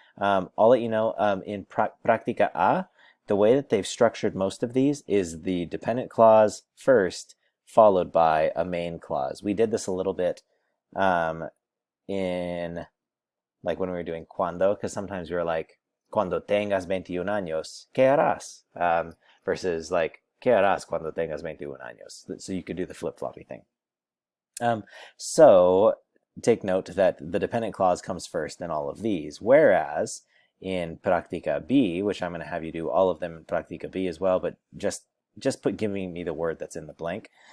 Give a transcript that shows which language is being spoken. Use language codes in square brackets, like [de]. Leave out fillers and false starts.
[en] I'll let you know in Practica A, the way that they've structured most of these is the dependent clause first, followed by a main clause. We did this a little bit in like when we were doing cuando, because sometimes we were like, [es] cuando tengas 21 años, ¿qué harás? [en] Versus like, [es] ¿qué harás cuando tengas 21 años? [en] So you could do the flip-floppy thing. So take note that the dependent clause comes first in all of these, whereas in Practica B, which I'm going to have you do all of them in Practica B as well, but just giving me the word that's in the blank.